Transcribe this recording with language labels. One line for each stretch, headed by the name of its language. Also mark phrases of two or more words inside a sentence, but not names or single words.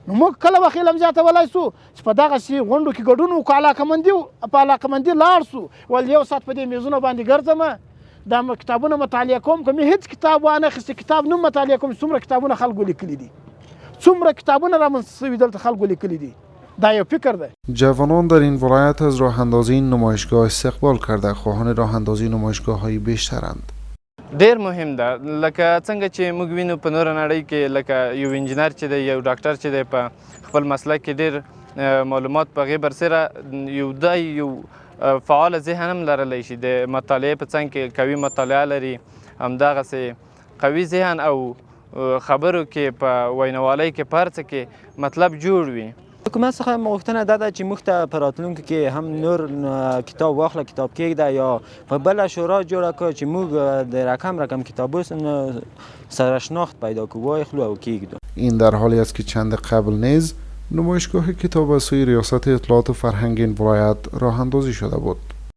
Pashto: نو موږ کله وخت علم زیاتولی سو چې په دغسې غونډو کې ګډون وکړو، په علاقمندي لاړ سو، ول یو ساعت په دې میزونو باندې ګرځم دا کتابونه مطالعه کوم، که مې هېڅ کتاب وانخیستی کتاب نه مطالعه کوم. څومره کتابونه خلکو لیکلي دي، څومره کتابونه رامنځته شوي دلته خلکو لیکلي دي، دا یو فکر ده.
Persian: جوانان در این ولایت از راه اندازی این نمایشگاه استقبال کرده خواهان راه اندازی نمایشگاه های بیشترند.
Pashto: ډیر مهم ده، لکه څنګه چې موږ وینو په نوره نړۍ کې لکه یو انجینر چې دی، یو ډاکټر چې دی، په خپل مسلک کې ډیر معلومات په هغې برسېره یو فعال ذهن هم لرلی شي، د مطالعې په څنګ کې قوي مطالعه لري، همدغسې قوي ذهن او خبرو کې په وینوالۍ کې په هر څه کې مطلب جوړ وي. حکومت څخه غوښتنه دا ده چې موږ ته په راتلونکي کې هم نور کتاب واخله، کتاب کېږده، یا په بله شورا جوړه کړو چې موږ د رقم کتابو سره شناخت پیدا کړو، واخلو او کېږدو.
Persian: این در حالی است که چند قبل نیز نمایشگاه کتاب از سوی ریاست اطلاعات و فرهنگ این ولایت راه اندازی شده بود.